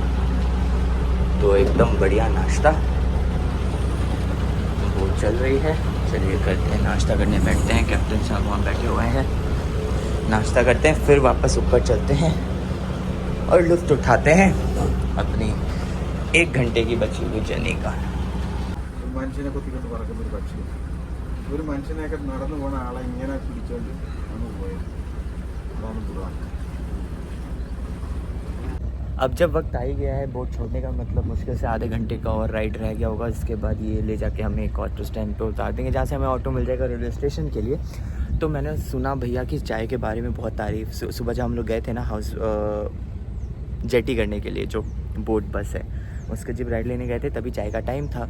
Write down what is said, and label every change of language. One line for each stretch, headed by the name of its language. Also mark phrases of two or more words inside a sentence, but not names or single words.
Hindi: तो एकदम बढ़िया नाश्ता, वो चल रही है। चलिए करते हैं नाश्ता, करने बैठते हैं। कैप्टन साहब वहाँ बैठे हुए हैं, नाश्ता करते हैं, फिर वापस ऊपर चलते हैं और लुत्फ़ उठाते हैं अपनी 1 घंटे की बची हुई जर्नी का।
Malayalam: മനുഷ്യനെ കൊത്തിക്കൊണ്ട് പറക്കുന്ന ഒരു പക്ഷി, ഒരു മനുഷ്യനെയൊക്കെ നടന്നു പോണ ആളെ ഇങ്ങനെ പിടിച്ചോണ്ട് അങ്ങ് പോയത്, അതാണ് ഖുർആൻ।
Hindi: अब जब वक्त आ ही गया है बोट छोड़ने का, मतलब मुश्किल से आधे घंटे का और राइड रह गया होगा। इसके बाद ये ले जाके हमें एक
English: auto stand
Hindi: पे उतार देंगे, जहाँ से हमें ऑटो मिल जाएगा
English: railway station
Hindi: के लिए। तो मैंने सुना भैया की चाय के बारे में बहुत तारीफ़। सुबह जब हम लोग गए थे ना
English: house jetty
Hindi: करने के लिए, जो
English: boat bus
Hindi: है उसके जब राइड लेने गए थे, तभी चाय का टाइम था।